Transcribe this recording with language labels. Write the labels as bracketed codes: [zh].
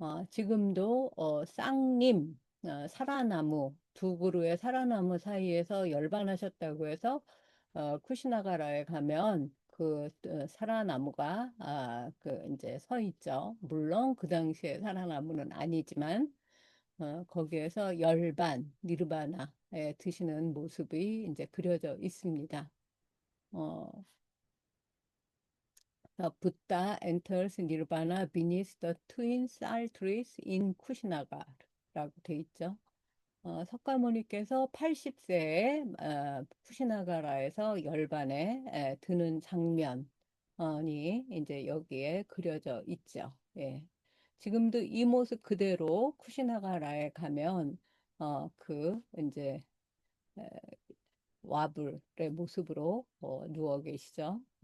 [ko] 지금도 쌍림, 사라나무, 두 그루의 사라나무 사이에서 열반하셨다고 해서 쿠시나가라에 가면 그 사라나무가 그 이제 서 있죠. 물론 그 당시에 사라나무는 아니지만 거기에서 열반, 니르바나에 드시는 모습이 이제 그려져 있습니다. [en] 어, Buddha enters Nirvana beneath the twin sal trees in [ko] 쿠시나가라고 돼 있죠. 석가모니께서 80세에 쿠시나가라에서 열반에 드는 장면이 이제 여기에 그려져 있죠. 예. 지금도 이 모습 그대로 쿠시나가라에 가면 그 이제 에, 와불의 모습으로 누워 계시죠.